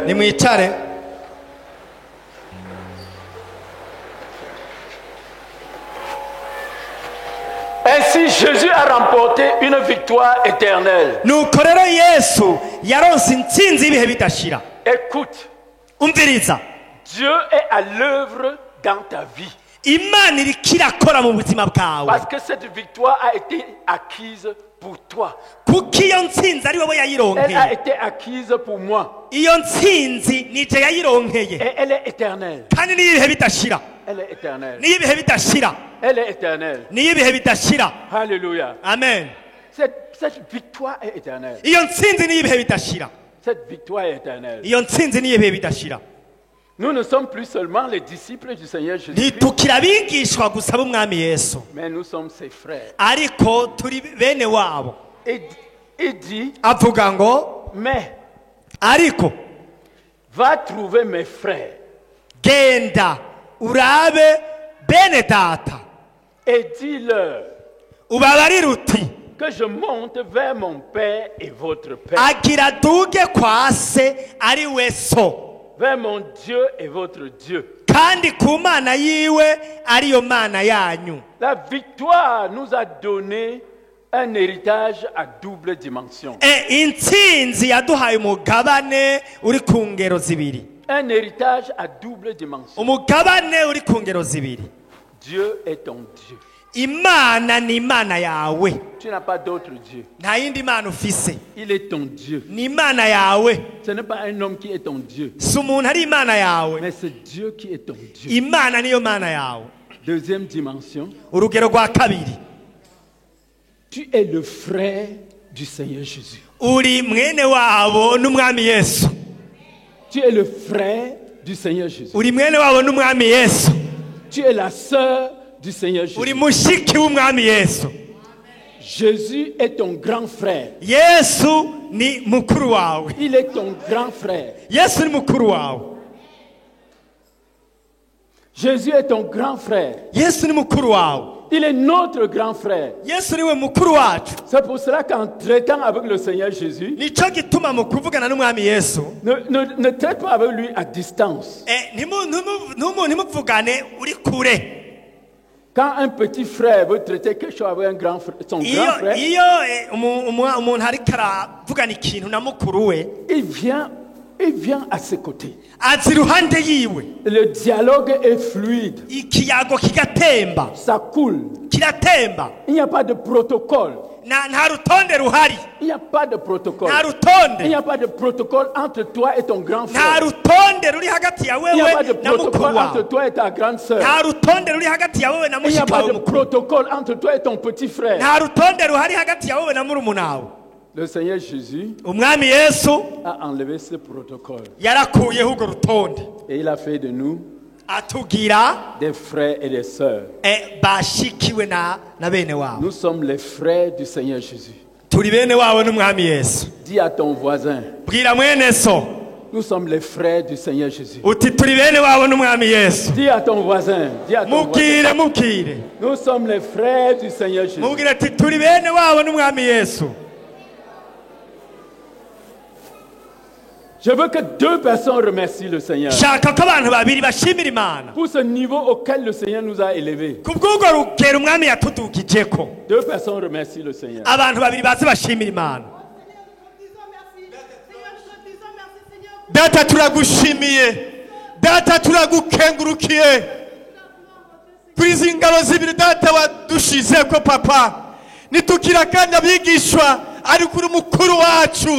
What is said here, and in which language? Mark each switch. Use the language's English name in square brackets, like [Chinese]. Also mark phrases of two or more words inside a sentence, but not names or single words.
[Rundi] nimwicare [French] Ainsi Jésus a remporté une victoire éternelle. [Rundi] nuko rero yesu yaronse intsinzi y'ibihe bidashira [French] Écoute, [Rundi] umviriza [French] Dieu est à l'œuvre dans ta vie. [Rundi] imana iriko irakora mu buzima bwawe [French] Parce que cette victoire a été acquise pour toi. [Rundi] kuko iyo ntsinzi ari wowe [French] Elle a [Rundi] yayironkeye [French] été acquise pour moi. [Rundi] iyo ntsinzi nije yayironkeye [French] Et elle est éternelle. [Rundi] kandi niy'ibihe bidashira [French] Elle est éternelle. [Rundi] niy'ibihe bidashira [French] Elle est éternelle. [Rundi] niy'ibihe bidashira [French] Alléluia. [Rundi] amen [French] Cette victoire est éternelle. [Rundi] iyo ntsinzi niy'ibihe bidashira [French] Cette victoire est éternelle. [Rundi] iyo ntsinzi niy'ibihe bidashira [French] Nous ne sommes plus seulement les disciples du Seigneur Jésus, [Rundi] ntitukira abigishwa gusa b'umwami yesu [French] mais nous sommes ses frères. [Rundi] ariko turi bene wabo [French] Et dit, [Rundi] avuga ngo [French] mais [Rundi] ariko [French] va trouver mes frères [Rundi] genda urabe bene data [French] et dis-leur [Rundi] ubabarire uti [French] que je monte vers mon Père et votre Père, [Rundi] agira duge kwa se ari we so [French] vers mon Dieu et votre Dieu. [Rundi] kandi ku mana yiwe ariyo mana yanyu [French] La victoire nous a donné un héritage à double dimension. [Rundi] intsinzi yaduhaye umugabane uri ku ngero zibiri [French] Un héritage à double dimension. [Rundi] umugabane uri ku ngero zibiri [French] Dieu est ton Dieu. [Rundi] imana ni imana yawe [French] Tu n'as pas d'autre Dieu. [Rundi] nta yindi mana ufise [French] Il est ton Dieu. [Rundi] ni imana yawe [French] Ce n'est pas un homme qui est ton Dieu, [Rundi] si umuntu ari imana yawe [French] mais c'est Dieu qui est ton Dieu. [Rundi] imana niyo mana yawe [French] Deuxième dimension, [Rundi] urugero rwa kabiri [French] tu es le frère du Seigneur Jésus. [Rundi] uri mwene wabo n'umwami yesu [French] Tu es le frère du Seigneur Jésus. [Rundi] uri mwene wabo n'umwami yesu [French] Tu es la sœur du Seigneur [Rundi] uri [French] Jésus. [Rundi] mushiki w'umwami yesu [French] Jésus est ton grand frère. [Rundi] yesu ni mukuru wawe [French] Il est ton grand frère. [Rundi] yesu ni mukuru wawe [French] Jésus est ton grand frère. [Rundi] yesu ni mukuru wawe [French] Il est notre grand frère. [Rundi] yesu niwe mukuru wacu [French] C'est pour cela qu'en traitant avec le Seigneur Jésus, [Rundi] nico gituma mu kuvugana n'umwami yesu [French] ne traite pas avec lui à distance. [Rundi] ntimuvugane uri kure [French] Quand un petit frère veut traiter quelque chose avec un grand frère, son grand frère, [Rundi] iyo umuntu ariko aravugana ikintu na mukuru we [French] il vient à ses côtés. [Rundi] aza iruhande yiwe [French] Le dialogue est fluide. [Rundi] ikiyago kigatemba [French] Ça coule. [Rundi] kiratemba [French] Il n'y a pas de protocole. [Rundi] nta rutonde ruhari [French] Il n'y a pas de protocole. [Rundi] nta [French] Il [Rundi] rutonde [French] n'y a pas de protocole entre toi et ton grand [Rundi] nta [French] frère. [Rundi] rutonde ruri hagati ya [French] Il n'y a pas de [Rundi] wewe na mukuru [French] protocole entre [Rundi] wawe [French] toi et ta grande sœur. [Rundi] nta rutonde ruri hagati ya wewe na [French] Il n'y a [Rundi] mushiki [French] pas [Rundi] wawe [French] de [Rundi] mukuru [French] protocole entre toi et ton petit frère. [Rundi] nta rutonde ruhari hagati ya wewe na murumuna wawe [French] Le Seigneur Jésus [Rundi] umwami yesu [French] a enlevé ce protocole [Rundi] yarakuyeho urwo rutonde [French] et il a fait de nous [Rundi] atugira [French] des frères et des sœurs. [Rundi] bashikiwe na bene wabo [French] Nous sommes les frères du Seigneur Jésus. [Rundi] turi bene wabo n'umwami yesu [French] Dis à ton voisin, [Rundi] bwira mwene so [French] nous sommes les frères du Seigneur Jésus. [Rundi] uti turi bene wabo n'umwami yesu [French] Dis à ton voisin, dis à ton voisin, [Rundi] mubwire [French] nous sommes les frères du Seigneur Jésus. [Rundi] mubwire ati turi bene wabo n'umwami yesu [French] Je veux que 2 personnes remercient le Seigneur pour ce niveau auquel le Seigneur nous a élevés. 2 personnes remercient le Seigneur. [Rundi] Data turagushimiye, data turagukengurukiye kuri izi ngabo zibiri data wadushizeko papa, nitukira kandi abigishwa ari kuri mukuru wacu.